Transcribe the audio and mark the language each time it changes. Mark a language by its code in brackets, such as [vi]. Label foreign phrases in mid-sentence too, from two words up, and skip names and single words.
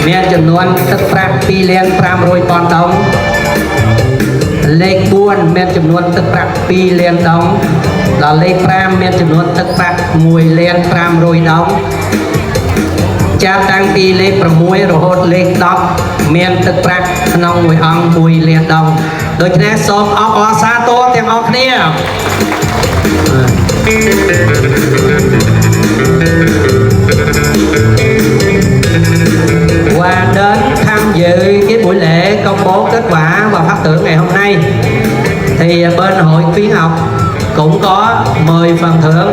[km] មានចំនួនទឹកប្រាក់2លាន500ពាន់ដងលេខ4មានចំនួនទឹកប្រាក់2លានដងដល់លេខ5មានចំនួនទឹកប្រាក់1លាន500ដងចាប់តាំងពីលេខ6រហូតលេខ10មានទឹកប្រាក់ក្នុងមួយអង្គ1លានដងដូច្នេះសូមអបអរសាទរទាំងអស់គ្នា [vi] và đến tham dự cái buổi lễ công bố kết quả và phát thưởng ngày hôm nay thì bên hội khuyến học cũng có 10 phần thưởng.